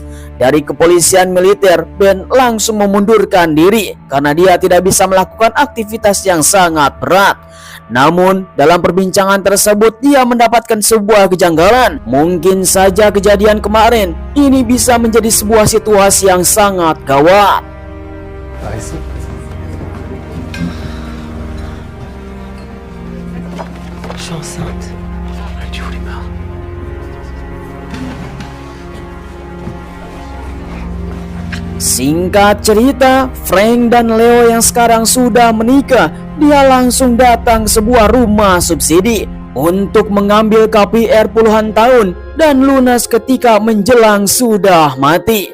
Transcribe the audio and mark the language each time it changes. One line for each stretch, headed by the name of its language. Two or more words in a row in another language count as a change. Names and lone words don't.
Indonesian: Dari kepolisian militer, Ben langsung memundurkan diri karena dia tidak bisa melakukan aktivitas yang sangat berat. Namun dalam perbincangan tersebut dia mendapatkan sebuah kejanggalan. Mungkin saja kejadian kemarin ini bisa menjadi sebuah situasi yang sangat gawat.
French: Je suis enceinte. Tu voulais pas.
Indonesian: Singkat cerita, Frank dan Leo yang sekarang sudah menikah, dia langsung datang ke sebuah rumah subsidi untuk mengambil KPR puluhan tahun dan lunas ketika menjelang sudah mati.